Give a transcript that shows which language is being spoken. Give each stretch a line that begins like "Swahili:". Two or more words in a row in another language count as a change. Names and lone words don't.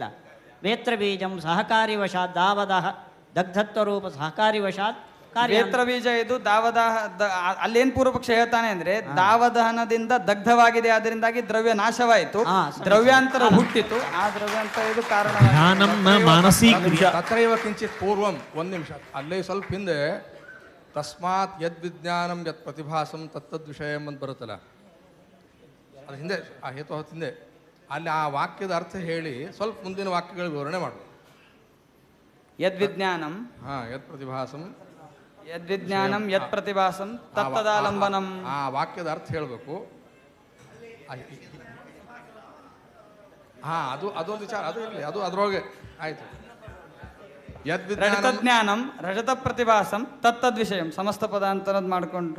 Sanskrit: ವೇತ್ರ ಬೀಜಂ ಸಹಕಾರಿವಶಾತ್ ದಾವದಹ ದಗ್ಧತ್ವರೂಪ ಸಹಕಾರಿವಶಾತ್
Kannada: ವೇತ್ರ ಬೀಜ ಇದು ದಾವದಾಹ. ಅಲ್ಲೇನು ಪೂರ್ವಪಕ್ಷ ಹೇಳ್ತಾನೆ ಅಂದ್ರೆ ದಾವದಹನದಿಂದ ದಗ್ಧವಾಗಿದೆ, ಅದರಿಂದಾಗಿ ದ್ರವ್ಯ ನಾಶವಾಯಿತು, ದ್ರವ್ಯಾಂತರ ಹುಟ್ಟಿತು. ಆ ದ್ರವ್ಯಾಂತರ ಇದು ಕಾರಣ.
Sanskrit: ತತ್ರೈವ ಕಿಂಚಿತ್ ಪೂರ್ವಂ,
Kannada: ಒಂದು ನಿಮಿಷ ಅಲ್ಲೇ ಸ್ವಲ್ಪ ಹಿಂದೆ
Sanskrit: ತಸ್ಮಾತ್ ಯದ್ ವಿಜ್ಞಾನಂ ಯತ್ ಪ್ರತಿಭಾಸಂ ತತ್ತದ್ ವಿಷಯಂ
Kannada: ಅಂತ ಬರುತ್ತಲ್ಲ, ಅದು ಹಿಂದೆ ಆ ಹೇತು ಹೊತ್ತು ಹಿಂದೆ ಅಲ್ಲಿ ಆ ವಾಕ್ಯದ ಅರ್ಥ ಹೇಳಿ ಸ್ವಲ್ಪ ಮುಂದಿನ ವಾಕ್ಯಗಳ ವಿವರಣೆ ಮಾಡು.
Sanskrit: ಯದ್ ವಿಜ್ಞಾನಂ ಯತ್ ಪ್ರತಿಭಾಸಂ ಯದ್ವಿಜ್ಞಾನಂ ಯತ್ ಪ್ರತಿಭಾಸಂ ತತ್ತದಾಲಂಬನಂ.
Kannada: ಆ ವಾಕ್ಯದ ಅರ್ಥ ಹೇಳಬೇಕು. ಅದೊಂದು ವಿಚಾರ, ಅದು ಇರಲಿ, ಅದು ಅದರೊಳಗೆ ಆಯ್ತು.
Sanskrit: ಜ್ಞಾನಂ ರಜತ ಪ್ರತಿಭಾಸಂ ತತ್ತದ್ ವಿಷಯಂ
Kannada: ಸಮಸ್ತ ಪದ ಅಂತರದ್ ಮಾಡಿಕೊಂಡ್ರು.